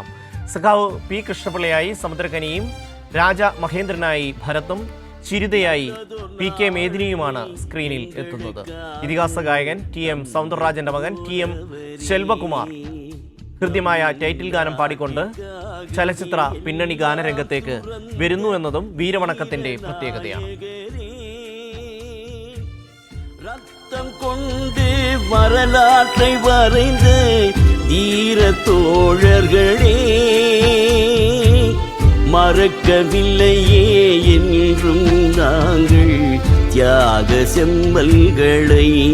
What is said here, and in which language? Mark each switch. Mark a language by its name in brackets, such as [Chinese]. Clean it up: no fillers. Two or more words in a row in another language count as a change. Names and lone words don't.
[Malayalam] സഖാവ് പി കൃഷ്ണപിള്ളയായി സമുദ്രകനിയും രാജ മഹേന്ദ്രനായി ഭരത്തും ചിരിതയായി പി കെ മേദിനിയുമാണ് സ്ക്രീനിൽ എത്തുന്നത്. ഇതിഹാസ ഗായകൻ ടി എം സൗന്ദരരാജന്റെ മകൻ ടി എം ശെൽവകുമാർ ഹൃദ്യമായ ടൈറ്റിൽ ഗാനം പാടിക്കൊണ്ട് ചലച്ചിത്ര പിന്നണി ഗാനരംഗത്തേക്ക് വരുന്നു എന്നതും വീരവണക്കത്തിന്റെ പ്രത്യേകതയാണ്. [Tamil] ரத்தம் கொண்டு வரலாற்றை வரைந்த வீர தோழர்களே, மறக்கவில்லையே என்றும் நாங்கள் தியாக செம்மல்களை.